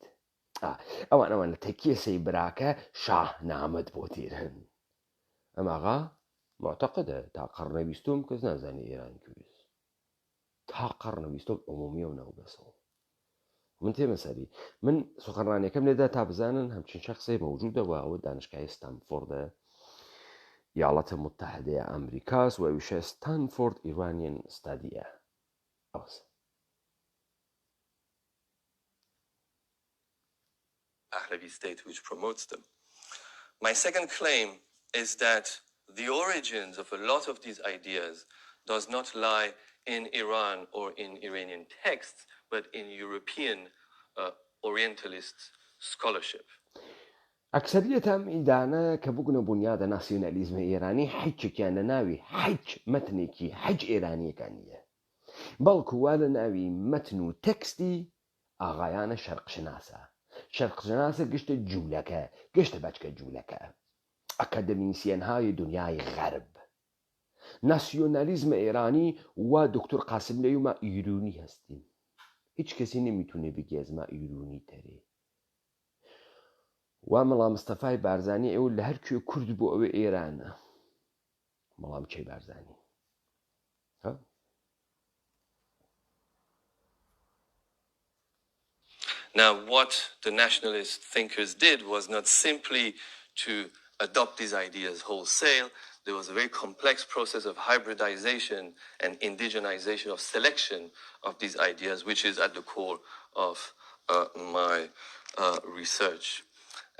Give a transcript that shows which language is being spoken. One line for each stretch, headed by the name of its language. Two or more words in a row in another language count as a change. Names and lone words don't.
Central Kurdish: ئەوان لە تەکیێ سەیبراکە شاهنامەت بۆ تێرن. ئەماغا معتەقدە تا قەرنە بیستۆم کەس نازانێ ئێران کوێست. تا قەرنە بیستۆم عمومیە و ناوبەسەوە. من تێمەسەری من سخنڕانیەکەم لێدا تا بزانن هەمچین شخصی مەوجودەوە ئەوە دانشگای ستانفۆردە ایالات متحده ئەمریکاس و ویشە ستانفۆرد ئیرانیان ستادیە. ئەوەسە
English: Pahlavi state which promotes them. My second claim is that the origins of a lot of these ideas does not lie in Iran or in Iranian texts, but in European Orientalist scholarship.
Central Kurdish: ئەکسەریەت ئەم ئیدانە کە بگونە بنیادە ناسیۆنالیزمە ئێرانی هیچێکیان لە ناوی هیچ مەتنێکی هیچ ئێرانیەکان نییە، بەڵکو وا لە ناوی مەتن و تەکستی ئاغایانە شەرقشناسە. شەرقشناسە گشتە جوولەکە، گشتە بەچکە جوولەکە، ئەکادەمیسیەنهای دنیای غەرب. ناسیۆنالیزم ئێرانی وا دکتۆر قاسم لەیوما
Persian: ئیرونی هەستیم. هیچ کەسی نەمیتونێ بگی ئەزما ئیرونی تەرێ.
Central Kurdish: وا مەڵام مستەفای بارزانی ئێوە لە هەر کوێ کورد بۆ ئەوێ ئێرانە. مەڵام چێ بارزانی؟
English: Now, what the nationalist thinkers did was not simply to adopt these ideas wholesale. There was a very complex process of hybridization and indigenization of selection of these ideas, which is at the core of my research.